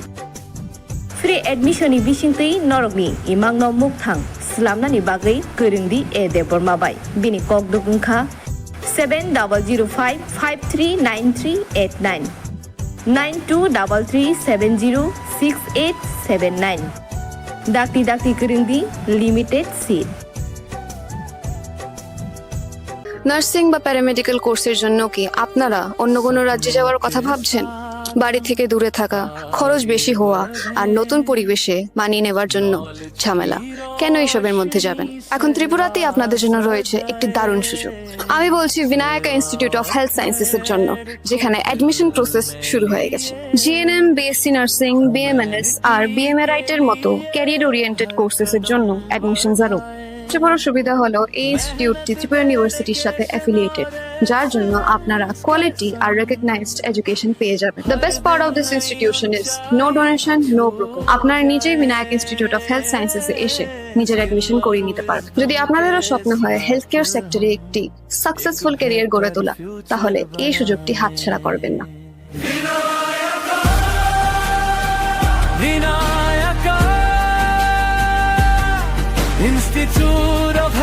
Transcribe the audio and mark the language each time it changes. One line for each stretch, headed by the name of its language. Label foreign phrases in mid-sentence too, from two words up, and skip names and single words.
English: Free admission
Kok Borok: ni bisingtui norokni imang no mukthang slamna ni bagai kerindi e deborma bai bini kok dugungkha 7005539389 9233706879 dakti kerindi
English: limited seat.
Bangla: নার্সিং বা প্যারামেডিক্যাল কোর্সের জন্য কি আপনারা অন্য কোনো রাজ্যে যাওয়ার কথা ভাবছেন? বাড়ি থেকে দূরে থাকা, খরচ বেশি হওয়া আর নতুন পরিবেশে মানিয়ে নেওয়ার জন্য ঝামেলা, কেন এসবের মধ্যে যাবেন? এখন ত্রিপুরাতেই আপনাদের জন্য রয়েছে একটি দারুণ সুযোগ। আমি বলছি বিনায়কা ইনস্টিটিউট অফ হেলথ সায়েন্সেস এর জন্য, যেখানে অ্যাডমিশন প্রসেস শুরু হয়ে গেছে। জিএনএম,
English: BSc nursing,
Bangla: বিএমএনএস আর বিএমএরাইট এর মতো
English: career oriented courses
Bangla: এর জন্য অ্যাডমিশনস আরও সবচেয়ে বড় সুবিধা হলো এই ইনস্টিটিউটটি ত্রিপুরা ইউনিভার্সিটির সাথে অ্যাফিলিয়েটেড, যার জন্য আপনারা কোয়ালিটি আর
English: recognized education
Bangla: পেয়ে যাবেন।
English: The best part of this institution is no donation, no broker.
Bangla: আপনারা নিজেই বিনায়ক ইনস্টিটিউট অফ হেলথ সায়েন্সেস এ এসে নিজের অ্যাডমিশন করিয়ে নিতে পারবেন। যদি আপনাদেরও স্বপ্ন হয়
English: health care sector
Bangla: একটি
English: successful career
Bangla: গড়ে তোলা, তাহলে এই সুযোগটি হাতছাড়া করবেন না। Institute